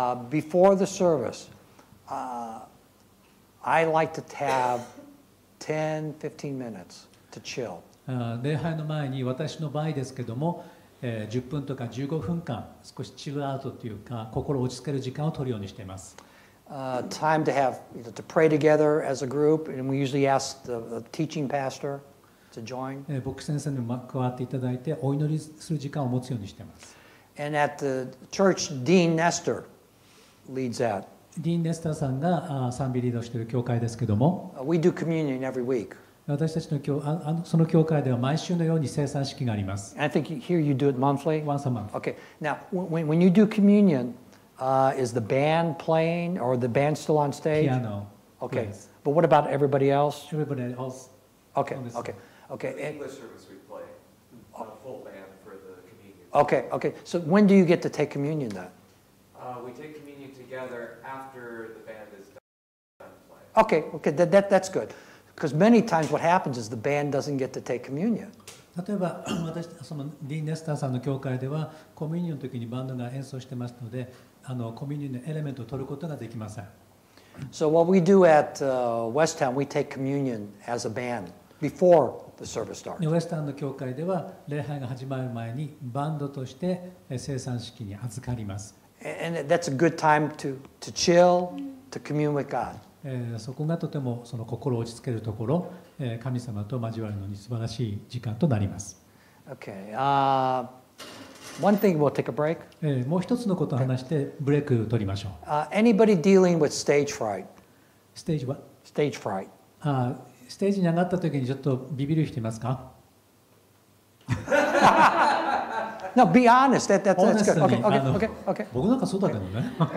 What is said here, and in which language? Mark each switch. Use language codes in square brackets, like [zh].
[en] Before the service, I like to have 10, 15 minutes to chill. [ja] 礼拝の前に私の場合ですけども、10分とか15分間少しチルアウトというか心を落ち着ける時間を取るようにしています。 [en] Time to have to pray together as a group, and we usually ask the teaching pastor to join. [ja] 牧師先生にも加わっていただいてお祈りする時間を持つようにしています。 [en] And at the church, Dean Nestor leads that. [ja] ディーン・ネスターさんが賛美リードしている教会ですけども、 [en] We do communion every week. [ja] 私たちのその教会では毎週のように聖餐式があります。 [en] I think here you do it monthly. Once a month. Okay. Now, when you do communion, is the band playing or the band still on stage? Okay. plays. But what about everybody else? Everybody else. Okay, on this okay, okay. The and- English service we play, a full band for the communion. Okay, okay. So when do you get to take communion then? We take communion together after the band is done playing. Okay, okay, that's good. Because many times what happens is the band doesn't get to take communion. [ja] 例えば私そのディーン・ネスターさんの教会ではコミュニオンの時にバンドが演奏してますのでコミュニオンのエレメントを取ることができません。 [en] So what we do at Westtown, we take communion as a band before the service starts. [ja] ウエスタンの教会では礼拝が始まる前にバンドとして生産式に預かります。 [en] And that's a good time to chill, to commune with God. [ja] そこがとてもその心を落ち着けるところ、神様と交わるのに素晴らしい時間となります。 [en] Okay. One thing, we'll take a break. [ja] もう一つのことを話してブレイクを取りましょう。 [en] Anybody dealing with stage fright? [ja] ステージは [en] Stage fright. [ja] ステージに上がった時にちょっとビビる人いますか？ [en] No, be honest. That's good. Honestly, Okay. [ja] 僕なんかそうだけどね。